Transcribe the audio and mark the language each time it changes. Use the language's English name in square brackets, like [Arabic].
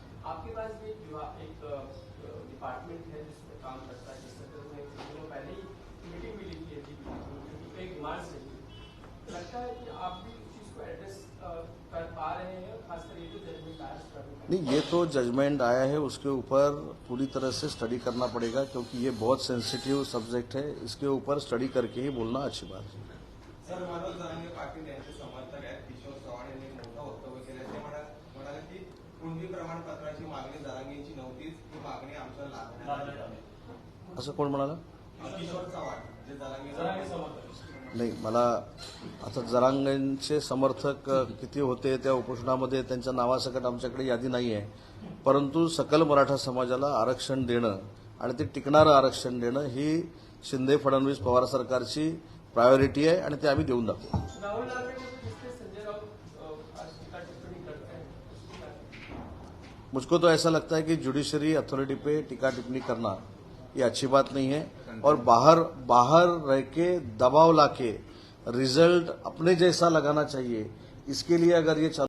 [Hindi] आपके पास भी एक विवाह एक डिपार्टमेंट है जिसमें काम करता है, जिस तरह में कुछ दिनों पहले ही मीटिंग भी ली थी, एक डिमांड से लगता है कि आप भी उस चीज को एड्रेस आ रहे हैं, खासकर ये जो जजमेंट आया है नहीं, ये तो जजमेंट आया है, उसके ऊपर पूरी तरह से स्टडी करना पड़ेगा, क्योंकि ये बहुत सेंसिटिव सब्जेक्ट है. इसके ऊपर स्टडी करके ही बोलना अच्छी बात है. [Marathi] सर, मनोज जरांगे पाटील यांचे समर्थक आहेत किशोर चव्हाण यांनी मोठं वक्तव्य केलं. ते म्हणाले की कुणबी प्रमाणपत्राची मागणी जरांगेंची नव्हतीच, ही मागणी आमच्या लागणार. असं कोण म्हणाला? किशोर चव्हाण जे जरांगे समर्थक. नाही, मला आता जरांगेंचे समर्थक किती होते त्या उपोषणामध्ये त्यांच्या नावासकट आमच्याकडे यादी नाही आहे. परंतु सकल मराठा समाजाला आरक्षण देणं आणि ते टिकणारं आरक्षण देणं ही शिंदे फडणवीस पवार सरकारची प्रायोरिटी आहे आणि ते आम्ही देऊन दाखवू. [Hindi] राहुल गांधी को तो जिसपे संजय राउत आज टीका टिप्पणी करते हैं, उसकी क्या? मुझको तो ऐसा लगता है कि जुडिशरी अथॉरिटी पे टीका टिप्पणी करना ये अच्छी बात नहीं है, और बाहर रह के दबाव लाके रिजल्ट अपने जैसा लगाना चाहिए. इसके लिए अगर ये